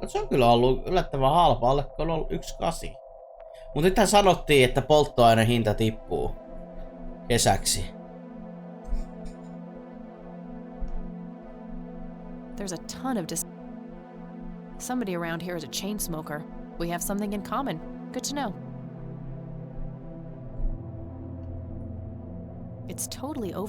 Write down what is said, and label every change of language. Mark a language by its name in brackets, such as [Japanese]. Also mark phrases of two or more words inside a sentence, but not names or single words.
[Finnish] Se on kyllä ollut yllättävän halpa, alle on ollut 1,8. Mutta nythän sanottiin, että polttoaineen hinta tippuu kesäksi. [English] There's a ton of somebody around here is a chain smoker. We have something in common. Good to know. It's totally over.